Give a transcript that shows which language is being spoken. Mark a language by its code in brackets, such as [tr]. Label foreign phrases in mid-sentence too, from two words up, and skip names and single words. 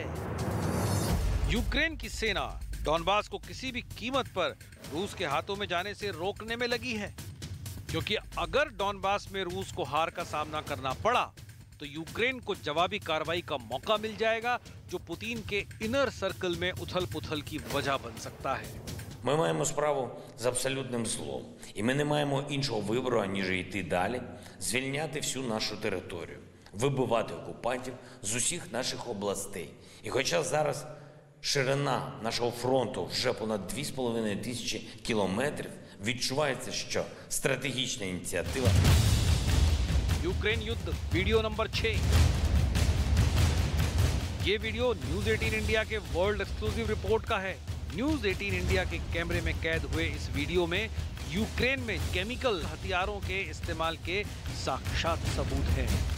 [hi] यूक्रेन की सेना डॉनबास को किसी भी कीमत पर रूस के हाथों में जाने से रोकने में लगी है, क्योंकि अगर डॉनबास में रूस को हार का सामना करना पड़ा तो यूक्रेन को जवाबी कार्रवाई का मौका मिल जाएगा, जो पुतिन के [en] inner circle [hi] में उथल-पुथल की वजह बन सकता है। [uk] Ми маємо справу з абсолютним злом. І ми не маємо іншого вибору, ніж йти далі, звільняти всю нашу територію, вибивати окупантів з усіх наших областей. І хоча зараз ширина нашого фронту вже понад 2500 кілометрів, відчувається, що стратегічна ініціатива. [hi] यूक्रेन युद्ध [en] video number [hi] 6। ये वीडियो न्यूज 18 इंडिया के [en] world exclusive report [hi] का है। न्यूज 18 इंडिया के कैमरे में कैद हुए इस वीडियो में यूक्रेन में केमिकल हथियारों के इस्तेमाल के साक्षात सबूत हैं।